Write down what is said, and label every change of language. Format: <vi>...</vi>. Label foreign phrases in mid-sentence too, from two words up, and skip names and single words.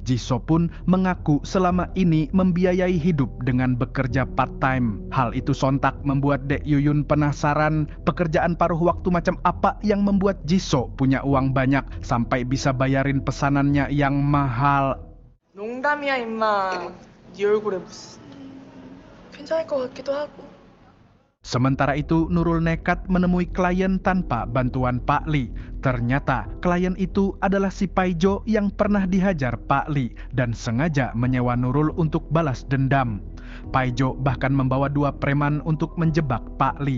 <id>Jisoo pun mengaku selama ini membiayai hidup dengan bekerja part-time. Hal itu sontak membuat Dek Yuyun penasaran pekerjaan paruh waktu macam apa yang membuat Jisoo punya uang banyak sampai bisa bayarin pesanannya yang mahal.</id> <ko>농담이야 임마. 네 얼굴에 무슨 괜찮을 것 같기도 하고.</ko> <id>Sementara itu, Nurul nekat menemui klien tanpa bantuan Pak Lee. Ternyata klien itu adalah si Paijo yang pernah dihajar Pak Lee dan sengaja menyewa Nurul untuk balas dendam. Paijo bahkan membawa 2 preman untuk menjebak Pak Lee.</id>